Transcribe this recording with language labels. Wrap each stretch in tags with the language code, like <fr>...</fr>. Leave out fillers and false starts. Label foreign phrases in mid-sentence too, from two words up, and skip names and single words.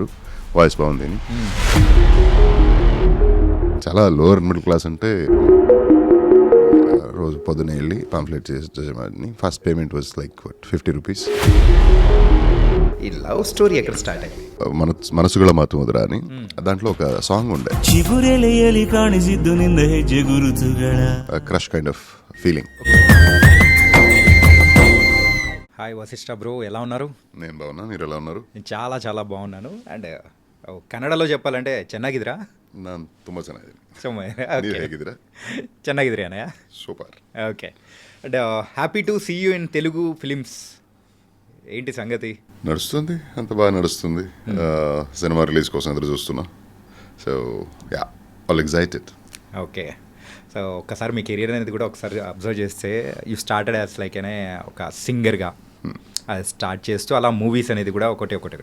<te>వాయిస్ బాగుంది అని. చాలా</te> <en>lower middle class</en> <te>అంటే రోజు పొద్దున వెళ్ళి పాంప్లెట్ చేసేవాడిని.</te> <en>first payment was like 50 rupees.</en> <te>ఈ</te> <en>love story</en> <te>ఎక్కడ స్టార్ట్ అయింది? మనసుಗಳ ಮಾತು ಮುದ್ರ అని దాంట్లో ఒక సాంగ్ ఉండే,</te> <en>crush kind of feeling.</en> <te>హాయ్ వశిష్ఠ బ్రో, ఎలా ఉన్నారు? నేను బాగున్నా, మీరు ఎలా ఉన్నారు? నేను చాలా చాలా బాగున్నాను. అండ్ కన్నడలో చెప్పాలంటే ಚೆನ್ನಾಗಿದ್ದೀರಾ? ನಾನು ತುಂಬ ಚೆನ್ನಾಗಿದ್ದೀನಿ. ನೀವು ಹೇಗಿದ್ದೀರಾ? ಚೆನ್ನಾಗಿದ್ದೀರಿ అన్నయ్య. సూపర్.</te> <en>Okay. And happy to see you in Telugu films.</en> <te>ఏంటి సంగతి? నడుస్తుంది, అంత బాగా నడుస్తుంది. సినిమా రిలీజ్ కోసం ఎదురు చూస్తున్నా.</te> <en>So yeah, all excited. okay.</en> <te>సో ఒక్కసారి మీ కెరీర్ అనేది కూడా ఒకసారి అబ్జర్వ్ చేస్తే</te> <en>you started as like</en> <te>అనే ఒక సింగర్గా అది స్టార్ట్ చేస్తూ అలా మూవీస్ అనేది కూడా ఒకటి.</te>